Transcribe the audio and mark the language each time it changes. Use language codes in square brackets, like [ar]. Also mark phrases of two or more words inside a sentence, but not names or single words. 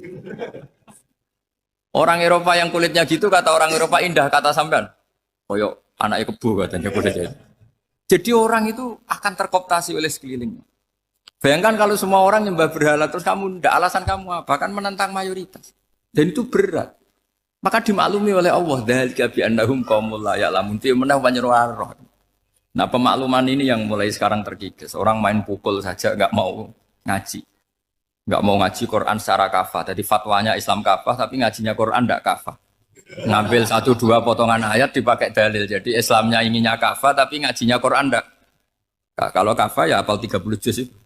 [id] Orang Eropa yang kulitnya gitu, kata orang Eropa indah, kata sampean. Koyok anaknya kebo katanya, boleh jadi. Jadi orang itu akan terkooptasi oleh sekelilingnya. Bayangkan kalau semua orang nyembah berhala, terus kamu tidak, alasan kamu apa? Kan menentang mayoritas. Dan itu berat. Maka dimaklumi oleh Allah. [ar] ذلك بأنهم قوم لا يعلمون. Fi menah panyeruar. [id] Nah, pemakluman ini yang mulai sekarang terkikis. Orang main pukul saja nggak mau ngaji. Nggak mau ngaji Quran secara kafah. Jadi fatwanya Islam kafah, tapi ngajinya Quran tidak kafah. Ngambil 1-2 potongan ayat dipakai dalil. Jadi Islamnya inginnya kafah tapi ngajinya Quran enggak. Nah, kalau kafah ya hafal 30 juz itu.